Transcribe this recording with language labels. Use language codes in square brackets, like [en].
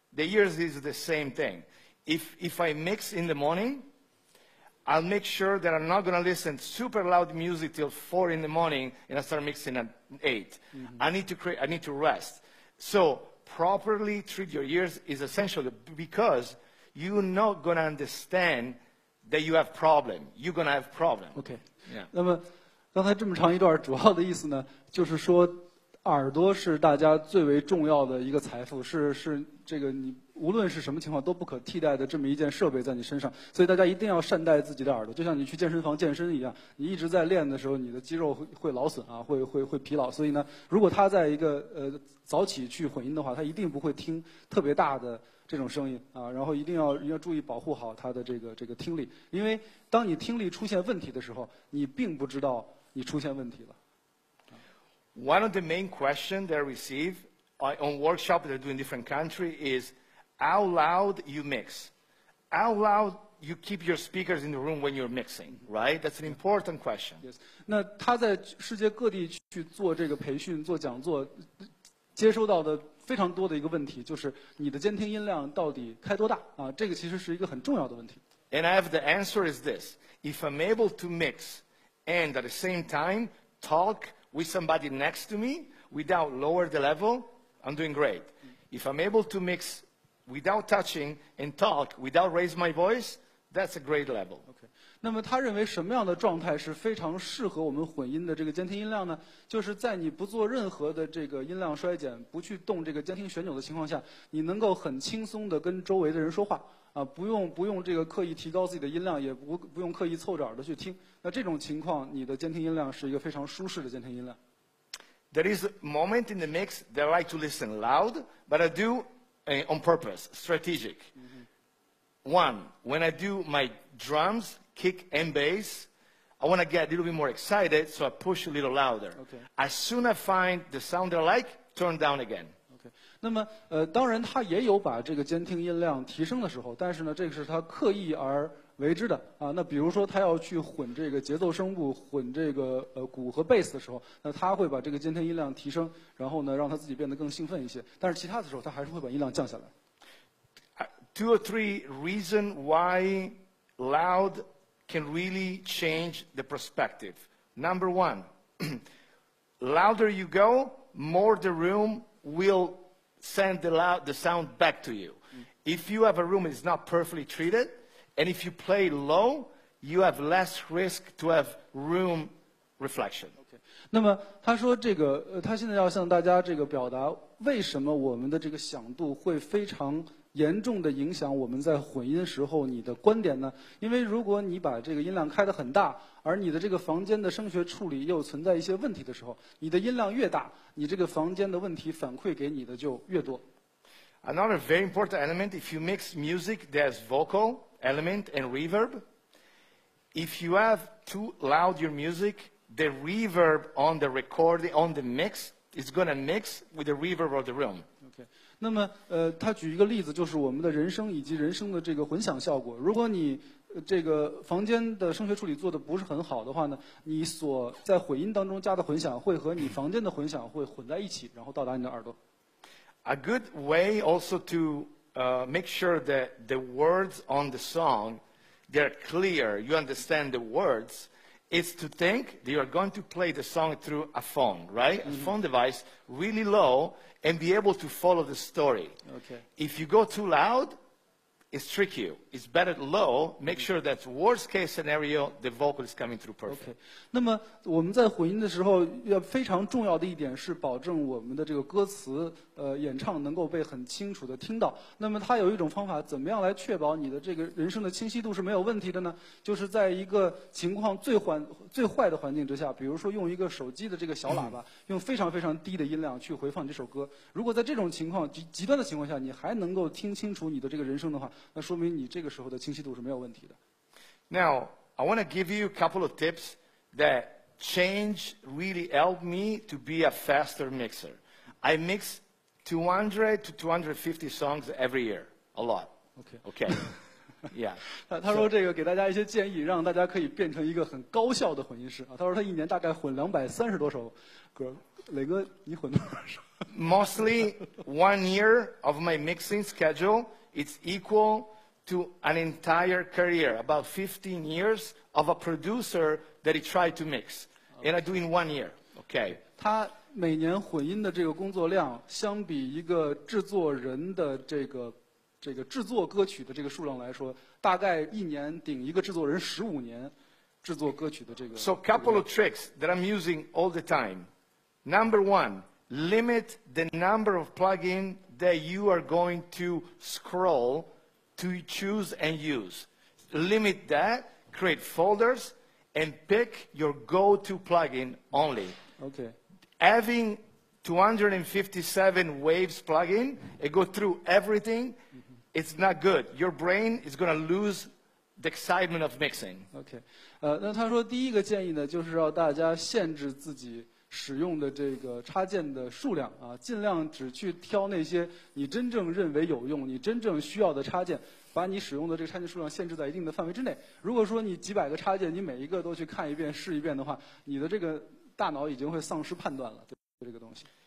[en] The ears is the same thing. If I mix in the morning, I'll make sure that I'm not going to listen to super loud music till 4 in the morning and I start mixing at 8. I need to rest. So properly treat your ears is essential because you're not going to understand that you have problem. You're going to have problem. OK. Yeah. [zh] 那么刚才这么长一段主要的意思呢，就是说耳朵是大家最为重要的一个财富，是这个你无论是什么情况都不可替代的这么一件设备在你身上，所以大家一定要善待自己的耳朵，就像你去健身房健身一样，你一直在练的时候，你的肌肉会劳损啊，会疲劳，所以呢，如果他在一个早起去混音的话，他一定不会听特别大的这种声音啊，然后一定要注意保护好他的这个听力，因为当你听力出现问题的时候，你并不知道你出现问题了。 [en] One of the main questions that I receive on workshops that I do in different countries is how loud you mix. How loud you keep your speakers in the room when you're mixing, right? That's an important question. Yes. [zh] 那他在世界各地去做这个培训、做讲座，接收到的非常多的一个问题就是你的监听音量到底开多大啊？这个其实是一个很重要的问题。 [en] And I have the answer is this. If I'm able to mix and at the same time talk with somebody next to me without lower the level, I'm doing great. If I'm able to mix without touching and talk without raise my voice, that's a great level. Okay. [zh] 那么他认为什么样的状态是非常适合我们混音的这个监听音量呢？就是在你不做任何的这个音量衰减，不去动这个监听旋钮的情况下，你能够很轻松地跟周围的人说话啊，不用这个刻意提高自己的音量，也不用刻意凑着耳朵去听。那这种情况，你的监听音量是一个非常舒适的监听音量。 [en] There is a moment in the mix that I like to listen loud, but I do on purpose, strategic. One, when I do my drums, kick and bass, I want to get a little bit more excited, so I push a little louder. Okay. As soon as I find the sound that I like, turn down again. [zh] 那么当然他也有把这个监听音量提升的时候，但是呢，这个是他刻意而为之的啊。那比如说他要去混这个节奏声部、混这个鼓和贝斯的时候，那他会把这个监听音量提升，然后呢让他自己变得更兴奋一些。但是其他的时候，他还是会把音量降下来。 [en] 2 or 3 reasons why loud can really change the perspective. Number one, louder you go, more the room will send the sound back to you. If you have a room that is not perfectly treated, and if you play low, you have less risk to have room reflection. [zh] 那么他说这个他现在要向大家这个表达为什么我们的这个响度会非常严重的影响我们在混音时候你的观点呢？因为如果你把这个音量开得很大，而你的这个房间的声学处理又存在一些问题的时候，你的音量越大，你这个房间的问题反馈给你的就越多。 [en] Another very important element, if you mix music, there's vocal element and reverb. If you have too loud your music, the reverb on the recording, on the mix, is going to mix with the reverb of the room. Okay. [zh] 那么他举一个例子，就是我们的人声以及人声的这个混响效果。如果你这个房间的声学处理做的不是很好的话呢，你所在混音当中加的混响会和你房间的混响会混在一起，然后到达你的耳朵。 [en] A good way also to make sure that the words on the song, they're clear, you understand the words, is to think that you're going to play the song through a phone, right? A phone device, really low, and be able to follow the story. Okay. If you go too loud, it's trick you. It's better low, make sure that worst case scenario, the vocal is coming through perfect. Okay. [zh] 那么我们在混音的时候，要非常重要的一点是保证我们的这个歌词演唱能够被很清楚的听到。那么它有一种方法，怎么样来确保你的这个人声的清晰度是没有问题的呢？就是在一个情况最坏的环境之下，比如说用一个手机的这个小喇叭，用非常非常低的音量去回放这首歌。如果在这种情况极端的情况下，你还能够听清楚你的这个人声的话，那说明你这个时候的清晰度是没有问题的。 [en] Now, I want to give you a couple of tips that change really helped me to be a faster mixer. I mix 200 to 250 songs every year, a lot. Okay. Yeah. [zh] 他说这个给大家一些建议，让大家可以变成一个很高效的混音师啊。他说他一年大概混230多首歌。磊哥，你混多少首？ [en] Mostly 1 year of my mixing schedule, it's equal to an entire career, about 15 years of a producer that he tried to mix. And I do in 1 year. Okay. [zh] 他每年混音的这个工作量，相比一个制作人的这个制作歌曲的这个数量来说，大概一年顶一个制作人15年制作歌曲的这个。 [en] So a couple of tricks that I'm using all the time. Number one, limit the number of plugins that you are going to scroll to choose and use. Limit that, create folders, and pick your go-to plugin only. OK， Having 257 waves plugin and go through everything, it's not good. Your brain is going to lose the excitement of mixing. [zh] OK， 那他说第一个建议呢，就是让大家限制自己使用的这个插件的数量啊，尽量只去挑那些你真正认为有用、你真正需要的插件，把你使用的这个插件数量限制在一定的范围之内。如果说你几百个插件，你每一个都去看一遍、试一遍的话，你的这个大脑已经会丧失判断了，对这个东西。